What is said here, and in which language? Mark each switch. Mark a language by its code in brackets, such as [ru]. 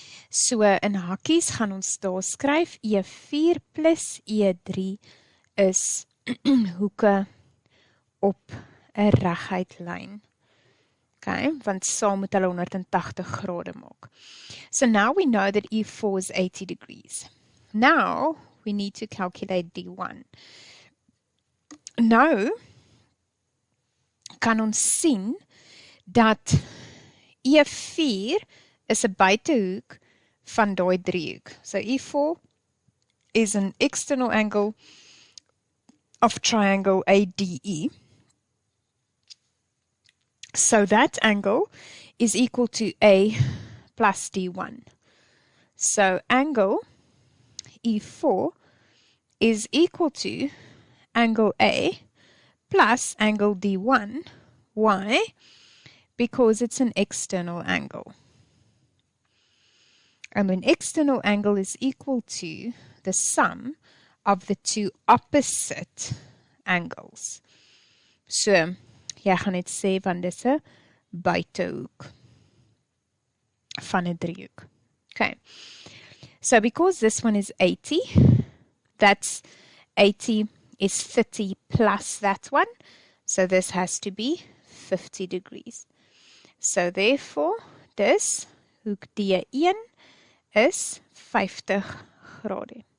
[af] So in hakkies gaan ons daar skryf E4 plus E3 is hoeke op 'n reguit lyn. Okay, want saam moet hulle 180 grade maak. [en] So now we know that E4 is 80 degrees. Now we need to calculate D1. [af] Nou kan ons sien dat E4 is 'n buitehoek van daai driehoek. [en] So E4 is an external angle of triangle ADE. So that angle is equal to A plus D1. So angle E4 is equal to angle A plus angle D1. Why? Because it's an external angle. And an external angle is equal to the sum of the two opposite angles. [af] So, jy gaan net sê van dis 'n buitehoek van 'n driehoek. [en] Okay. So because this one is 80, that's 80 is 30 plus that one. So this has to be 50 degrees. So therefore, [af] dis hoek D1 is 50 grade.